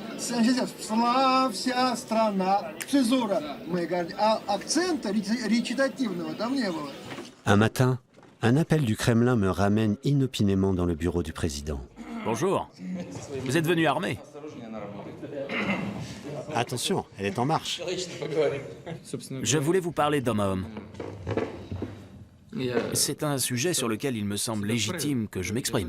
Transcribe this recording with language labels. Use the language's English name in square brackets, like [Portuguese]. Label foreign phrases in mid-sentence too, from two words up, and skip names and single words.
[Russian] Славься, страна. Цезура, мы гордимся. А акцента речитативного там не было. [French] Un matin, un appel du Kremlin me ramène inopinément dans le bureau du président. Bonjour. Vous êtes venu armé. Attention, elle est en marche. Je voulais vous parler d'homme à homme. C'est un sujet sur lequel il me semble légitime que je m'exprime.